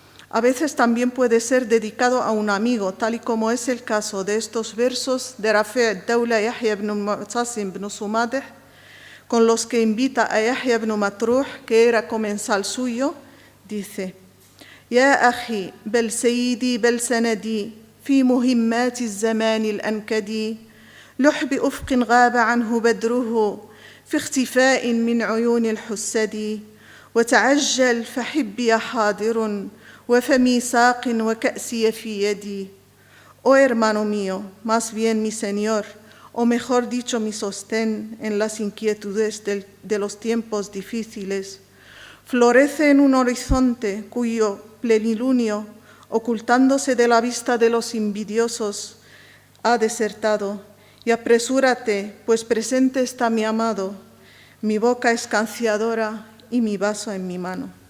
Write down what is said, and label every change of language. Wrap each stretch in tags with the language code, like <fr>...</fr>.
<es>A veces también puede ser dedicado a un amigo, tal y como es el caso de estos versos de Rafi' ad-Dawla Yahya ibn Mu'tasim ibn Sumadeh, con los que invita a Yahya ibn Matruh, que era comensal suyo. Dice:</es> <ar>يا أخي بل سيدي بل سندي في مهمات الزمان الأنكدي لح بأفق غاب عنه بدره في اختفاء من عيون الحسد وتعجل فحبي حاضر وفمي ساق وكأسي في يدي.</ar> <es>Oh hermano mío, más bien mi Señor, o mejor dicho mi sostén en las inquietudes de los tiempos difíciles, florece en un horizonte cuyo plenilunio, ocultándose de la vista de los envidiosos, ha desertado, y apresúrate, pues presente está mi amado, mi boca escanciadora y mi vaso en mi mano.</es>